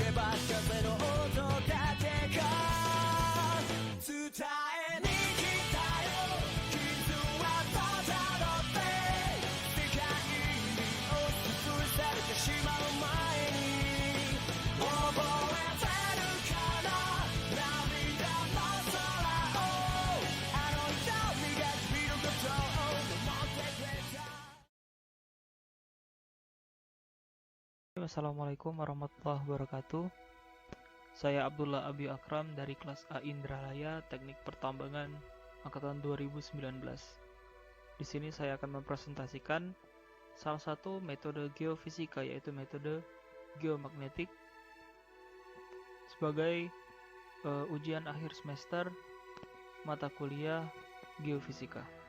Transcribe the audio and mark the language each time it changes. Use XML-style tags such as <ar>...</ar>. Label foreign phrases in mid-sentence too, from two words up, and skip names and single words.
<ja>風の音だけが伝えに来たよ傷はまだだって世界に押しつぶされてしまう前に覚えてるかな涙の空をあの瞳が見ることを思ってくれた。</ja> <ar>السلام عليكم ورحمة الله وبركاته.</ar> <id>Saya Abdullah Abi Akram dari kelas A Indralaya Teknik Pertambangan angkatan 2019. Di sini saya akan mempresentasikan salah satu metode geofisika, yaitu metode geomagnetik sebagai ujian akhir semester mata kuliah geofisika.</id>